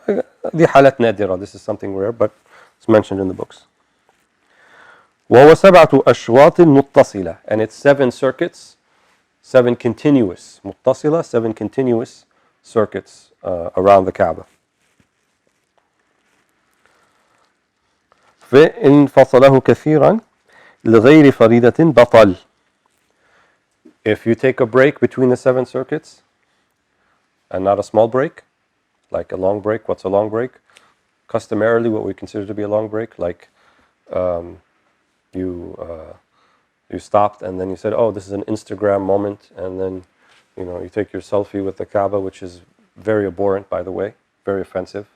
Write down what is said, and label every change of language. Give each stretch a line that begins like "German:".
English: The halat nadira, this is something rare, but it's mentioned in the books.
Arabic: وهو سبعة أشواط متصلة,
English: and it's 7 circuits, 7 continuous, متصلة, 7 continuous circuits around the Kaaba.
Arabic: فإن فصله كثيرا لغير فريضة بطل.
English: If you take a break between the 7 circuits, and not a small break, like a long break, what's a long break? Customarily, what we consider to be a long break, like you stopped and then you said, oh, this is an Instagram moment, and then you take your selfie with the Kaaba, which is very abhorrent, by the way, very offensive.